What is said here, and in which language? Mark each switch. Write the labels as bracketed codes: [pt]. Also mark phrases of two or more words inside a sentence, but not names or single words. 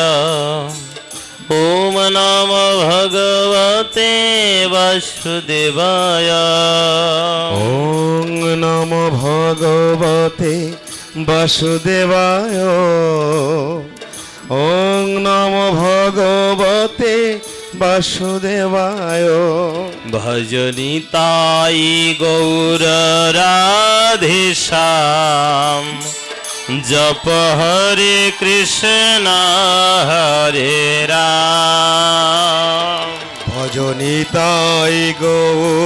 [sa] ওম নমো ভগবতে বাসুদেবায়। ওং নমো ভগবতে বাসুদেবায়। ওং নমো ভগবতে বাসুদেবায়। [bn] ভজনি তাই গৌর রাধে শ্যাম। জপ হরে কৃষ্ণ হরে রাম। ভজনিতাই গৌর